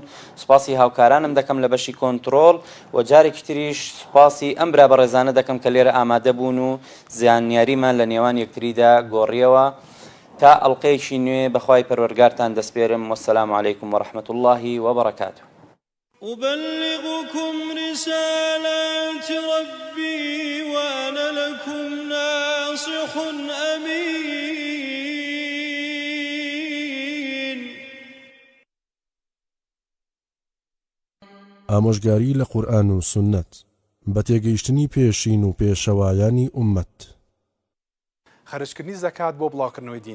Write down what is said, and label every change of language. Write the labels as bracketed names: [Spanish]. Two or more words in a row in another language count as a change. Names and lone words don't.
[Central Kurdish] سوپاسی هاوکارانم دەکەم لە بەشی کۆنتڕۆڵ و جارێکی تریش سوپاسی ئەم برا بەڕێزانە دەکەم کە لێرە ئامادە بوون و زانیاریمان لە نێوان یەکتریدا گۆڕیەوە. تا ئەڵقەیەکی نوێ بەخوای پەروەردگارتان دەسپێرم. [Arabic] وەسەلام عەلەیکم وەڕەحمەتوو اللهی وبەڕەکاتوه. أبلغكم رسالات ربي وأنا لكم ناصح أمين. [Central Kurdish] ئامۆژگاری لە قورئان و سنەت بە تێگەیشتنی پێشین و پێشەوایانی ئومەت. خەرجکردنی زەکات بۆ بڵاوکردنەوەی دین